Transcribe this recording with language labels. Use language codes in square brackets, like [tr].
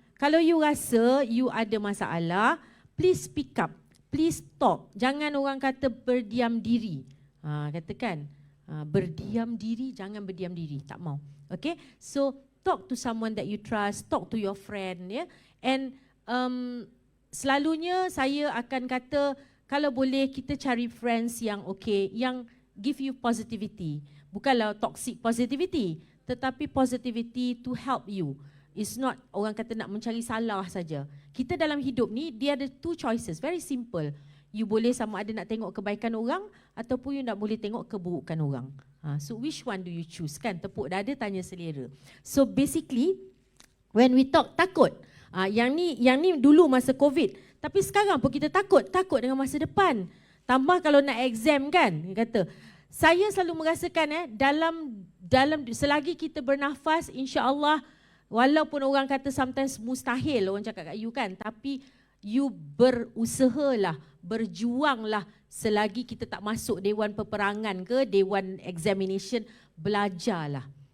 [ms] Kalau you rasa you ada masalah, [en] please speak up. Please talk. [ms] Jangan orang kata berdiam diri. Katakan, berdiam diri, jangan berdiam diri. Tak mau. Okay? [en] So, talk to someone that you trust. Talk to your friend. [ms] And selalunya saya akan kata, kalau boleh kita cari friends yang okay, yang [en] give you positivity. Bukanlah toxic positivity, tetapi positivity to help you. [ms] It's not orang kata nak mencari salah saja. Kita dalam hidup ni, dia ada 2 choices, very simple. You boleh sama ada nak tengok kebaikan orang ataupun you nak boleh tengok keburukan orang. [en] So which one do you choose? [ms] Kan tepuk dada tanya selera. [en] So basically when we talk [ms] takut, yang ni dulu masa COVID, tapi sekarang pun kita takut dengan masa depan. Tambah kalau nak exam, kan, dia kata Saya selalu merasakan dalam selagi kita bernafas, insya-Allah, walaupun orang kata sometimes mustahil, orang cakap kat you kan, tapi you berusahalah, berjuanglah selagi kita tak masuk dewan peperangan ke dewan examination, belajarlah.